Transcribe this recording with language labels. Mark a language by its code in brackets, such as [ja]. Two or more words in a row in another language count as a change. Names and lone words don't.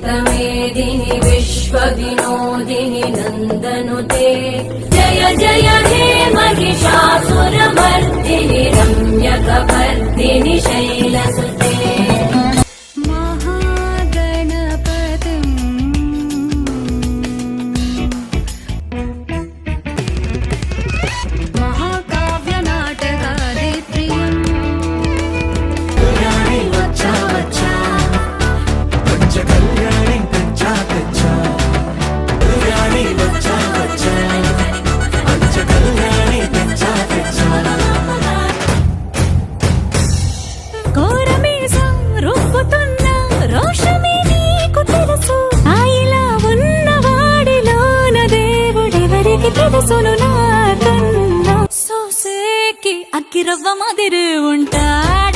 [sa] మేదిని విశ్వ వినోదిని నందనుతే జయ జయ హే महिषासुर मर्दिनि रम्यकपर्दिनि शैलसुते महागणपतिम् महाकाव्यनाटकादि प्रियम् [te] వచ్చా వచ్చా పంచ కళ్యాణి కచ్చా కచ్చా కళ్యాణి వచ్చా వచ్చా పంచ కళ్యాణి కచ్చా కచ్చా కోరమీసం రూపుతున్న రోషమే నీకు తెలుసు ఆయిలా ఉన్నవాడిలోన దేవుడెవరికి తెలుసును నాకన్నా సోసేకి అక్కిరవ్వ మాదిరి ఉంటా